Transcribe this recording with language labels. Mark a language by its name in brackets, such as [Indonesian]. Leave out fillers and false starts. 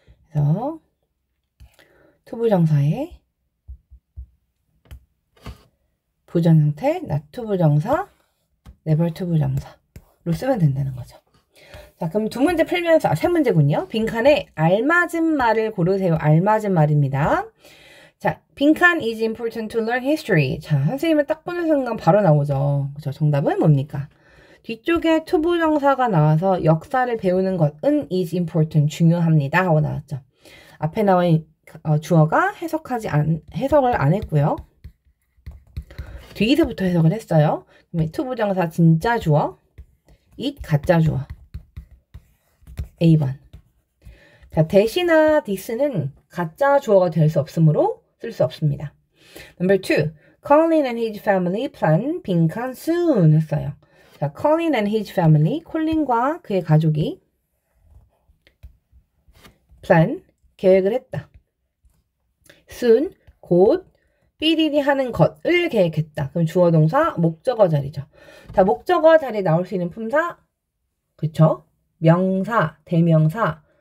[Korean] 그래서 투부정사의 부정 형태 not 투부정사, never 투부정사로 쓰면 된다는 거죠. 자, 그럼 두 문제 풀면서 세 문제군요. 빈칸에 알맞은 말을 고르세요. 알맞은 말입니다. 자, 빈칸 [English] is important to learn history. [Korean] 자, 선생님은 딱 보는 순간 바로 나오죠. 그렇죠? 정답은 뭡니까? 뒤쪽에 투부정사가 나와서 역사를 배우는 것은 [English] is important, [Korean] 중요합니다 하고 나왔죠. 앞에 나와 있는 주어가 해석을 안 했고요. 뒤에서부터 해석을 했어요. 그러면 투부정사 진짜 주어, it 가짜 주어. A번. 자, that이나 this는 가짜 주어가 될 수 없으므로 쓸 수 없습니다. [English] Number 2. Colin and his family plan 빈칸 soon [Korean] 했어요. 자, [English] Colin and his family, [Korean] 콜린과 그의 가족이 plan, 계획을 했다. soon, 곧 삐리리 하는 것을 계획했다. 그럼 주어 동사 목적어 자리죠. 자, 목적어 자리에 나올 수 있는 품사, 그쵸? 명사, 대명사,